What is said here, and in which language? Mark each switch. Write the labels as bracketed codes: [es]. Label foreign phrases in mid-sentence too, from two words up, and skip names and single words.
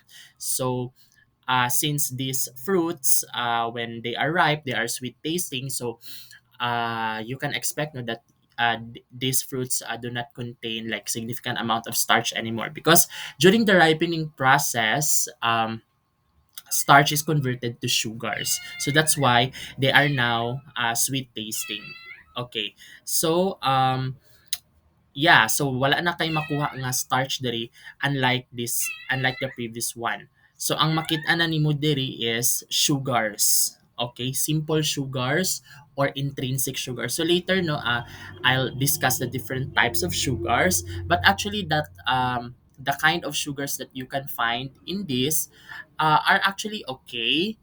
[en] So since these fruits when they are ripe they are sweet tasting, so you can expect no, that these fruits do not contain like significant amount of starch anymore because during the ripening process starch is converted to sugars. So that's why they are now sweet tasting. [ceb] Okay. [en] So yeah, [ceb] so wala na kay makuha nga starch diri [en] unlike the previous one. [ceb] So ang makita na nimo diri [en] is sugars. Okay, simple sugars or intrinsic sugar. So later no I'll discuss the different types of sugars, but actually that the kind of sugars that you can find in this are actually okay.